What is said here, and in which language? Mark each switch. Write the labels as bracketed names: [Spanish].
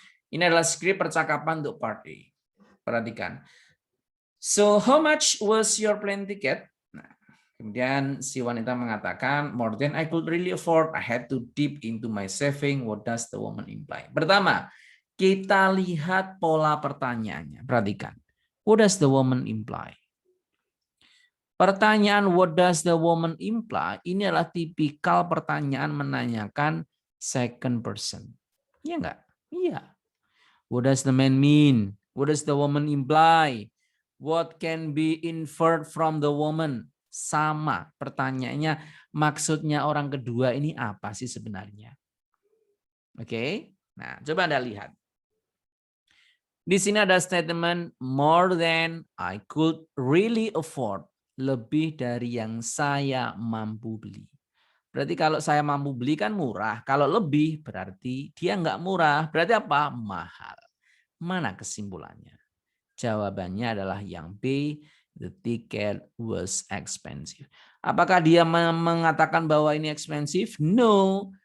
[Indonesian] Ini adalah script percakapan untuk part A. Perhatikan. [English] So, how much was your plane ticket? [Indonesian] Nah, kemudian si wanita mengatakan, [English] more than I could really afford. I had to dip into my saving. What does the woman imply? [Indonesian] Pertama, kita lihat pola pertanyaannya. Perhatikan. [English] What does the woman imply? [Indonesian] Pertanyaan [English] what does the woman imply [Indonesian] ini adalah tipikal pertanyaan menanyakan [English] second person. [Indonesian] Iya enggak? Iya. [English] What does the man mean? What does the woman imply? What can be inferred from the woman? [Indonesian] Sama pertanyaannya, maksudnya orang kedua ini apa sih sebenarnya? Oke. Nah, coba Anda lihat. Di sini ada [English] statement more than I could really afford. [Indonesian] Lebih dari yang saya mampu beli. Berarti kalau saya mampu beli kan murah. Kalau lebih berarti dia nggak murah. Berarti apa? Mahal. Mana kesimpulannya? Jawabannya adalah yang B. [English] The ticket was expensive. [Indonesian] Apakah dia mengatakan bahwa ini [English] expensive? No.